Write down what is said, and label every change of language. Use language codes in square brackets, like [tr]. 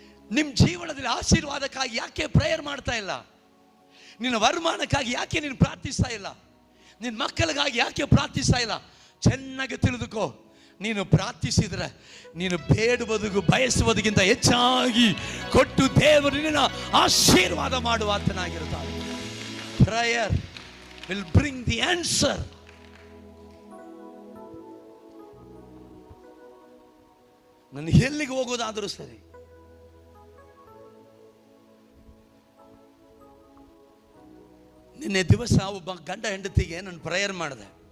[kn] ನಿಮ್ಮ ಜೀವನದಲ್ಲಿ ಆಶೀರ್ವಾದಕ್ಕಾಗಿ ಯಾಕೆ ಪ್ರೇಯರ್ ಮಾಡ್ತಾ ಇಲ್ಲ? ನಿನ್ನ ವರಮಾನಕ್ಕಾಗಿ ಯಾಕೆ ನೀನು ಪ್ರಾರ್ಥಿಸ್ತಾ ಇಲ್ಲ? ನಿನ್ನ ಮಕ್ಕಳಿಗಾಗಿ ಯಾಕೆ ಪ್ರಾರ್ಥಿಸ್ತಾ ಇಲ್ಲ? ಚೆನ್ನಾಗಿ ತಿಳಿದುಕೋ, ನೀನು ಪ್ರಾರ್ಥಿಸಿದ್ರೆ ನೀನು ಬೇಡುವುದಕ್ಕೂ ಬಯಸುವುದಕ್ಕಿಂತ ಹೆಚ್ಚಾಗಿ ಕೊಟ್ಟು ದೇವರು ನಿನ್ನ ಆಶೀರ್ವಾದ ಮಾಡುವ ಆತನಾಗಿರುತ್ತಾನೆ. [en] Prayer will bring the answer. [kn] ನಾನು ಎಲ್ಲಿಗೆ ಹೋಗೋದಾದರೂ ಸರಿ, ನಿನ್ನೆ ದಿವಸ ಒಬ್ಬ ಗಂಡ ಹೆಂಡತಿಗೆ ನಾನು ಪ್ರೇಯರ್ ಮಾಡಿದೆ.